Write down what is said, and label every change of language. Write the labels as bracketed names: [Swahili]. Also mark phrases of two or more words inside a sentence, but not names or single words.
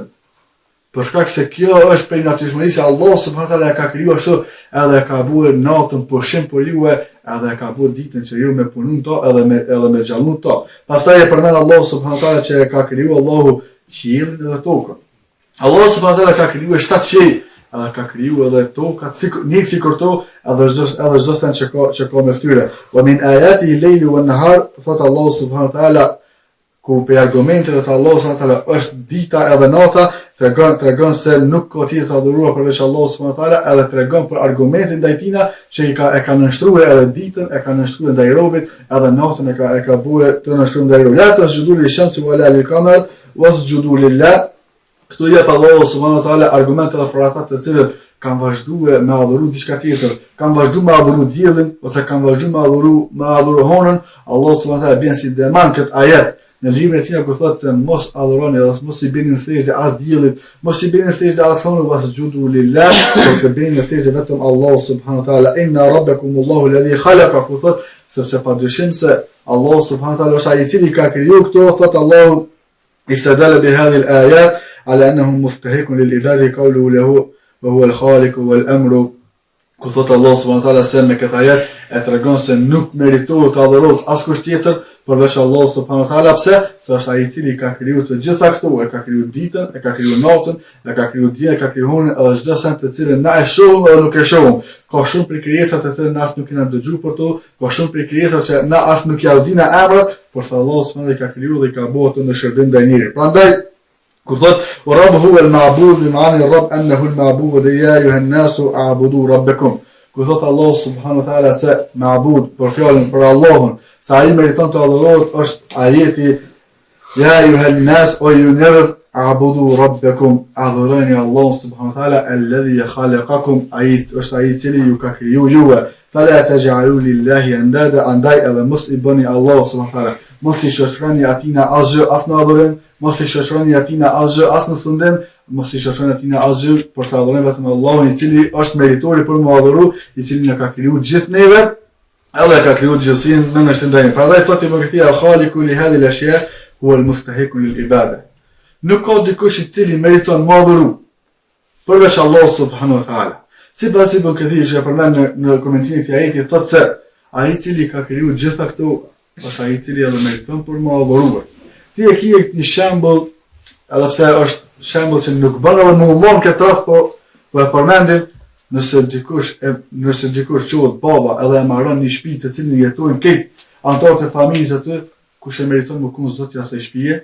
[Albanian] Për shkak se kjo është prej natyrshmërisë [Arabic] الله سبحانه وتعالى [Albanian] ka krijuar kështu edhe ka bue natën pushim për ju edhe ka bue ditën që ju me punun to edhe me xhallun to. Pastaj e përmend [Arabic] الله سبحانه وتعالى [Albanian] që ka krijuar Allahu qiellin dhe tokën. [Arabic] الله سبحانه وتعالى [Albanian] ka krijuar 7 qiell, edhe ka krijuar edhe tokat sikur to edhe çdo stan që ka mes tyre. [Arabic] ومن آيات الليل والنهار, [Albanian] thot [Arabic] الله سبحانه وتعالى [Albanian] ku për argumentet të [Arabic] الله سبحانه وتعالى [Albanian] është dita edhe nata, tregon se nuk ka tjetër të adhuruar përveç Allahut [Arabic] سبحانه وتعالى, [Albanian] edhe tregon për argumentin ndaj tina që e ka nënshtruar edhe ditën, e ka nënshtruar ndaj robit, edhe natën e ka bue të nënshtruar ndaj robit. [Arabic] لا تسجدوا للشمس ولا للقمر واسجدوا لله. [Albanian] Këtu jep [Arabic] الله سبحانه وتعالى [Albanian] argumente për ata të cilët kanë vazhduar me adhuru diçka tjetër, kanë vazhduar me adhuru diellin ose kanë vazhduar me adhuru honën. [Arabic] الله سبحانه وتعالى [Albanian] bën si deman këtë ajet në librin e tij kur thotë mos adhuroni dhe mos i bëni sejdë as diellit, mos i bëni sejdë as honës, [Arabic] واسجدوا لله, [Albanian] ose bëni sejdë vetëm [Arabic] الله سبحانه وتعالى. إن ربكم الله الذي خلق, [Albanian] thotë sepse padyshim se [Arabic] الله سبحانه وتعالى [Albanian] është ai i cili ka krijuar këto, thotë Allahu [Arabic] استدل بهذه الآيات على أنه مستحق للعبادة قوله له وهو الخالق والأمر. [Albanian] Ku thotë [Arabic] الله سبحانه وتعالى [Albanian] se me këtë ajet e tregon se nuk meritohet të adhurohet askush tjetër përveç [Arabic] الله سبحانه وتعالى. [Albanian] Pse? Se është ai i cili ka krijuar të gjitha këto, e ka krijuar ditën, e ka krijuar natën, e ka krijuar diellin, e ka krijuar honën, edhe çdo sen të cilën na e shohim edhe nuk e shohim. Ka shumë prej krijesave të cilën as nuk kena dëgjuar për to, ka shumë prej krijesave që na as nuk ja dinë emrat, por se [Arabic] الله سبحانه وتعالى [Albanian] ka krijuar dhe i ka bërë ato në shërbim ndaj njerit. Prandaj kur thot [Arabic] رب هو المعبود بمعاني رب أنه المعبود يا أيها الناس اعبدوا ربكم. [Albanian] Kur thot [Arabic] الله سبحانه وتعالى [Albanian] se ma'bud për fjalën për Allahun, sa ai meriton të adhurohet, është ajeti [Arabic] يا أيها الناس [Albanian] o ju njerëz [Arabic] اعبدوا ربكم, [Albanian] adhuroni Allahun [Arabic] سبحانه وتعالى الذي خلقكم, [Albanian] ai është ai i cili ju ka kriju juve. [Arabic] فلا تجعلوا لله أندادا, [Albanian] andaj edhe mos i bëni [Arabic] الله سبحانه وتعالى, [Albanian] mos i shoqëroni atina asgjë as në adhurim, mos i shoqëroni atina asgjë as në sundim, mos i shoqëroni atina asgjë, por sa adhuroni vetëm Allahun i cili është meritori për mu adhuru, i cili na ka kriju gjithë neve, edhe ka kriju gjithësinë në shëndajnë. Prandaj thotë [Arabic] Ibn Kathir الخالق لهذه الأشياء هو المستحق للعبادة. [Albanian] Nuk ka dikush i cili meriton mu adhuru përveç Allahut [Arabic] سبحانه وتعالى. [Albanian] Sipas Ibn Kathir që përmend në komentimin e këtij ajeti, thotë se ai i cili ka kriju gjitha këto është ai i cili edhe meriton për mu adhuruar. Ti e ke një shembull, edhe pse është shembull që nuk bën edhe më umon këtë rreth, po e përmendim, nëse dikush quhet baba edhe e marron një shtëpi të cilën jetojnë këtë anëtarët e familjes aty, kush e meriton më kun zotja asaj shtëpie?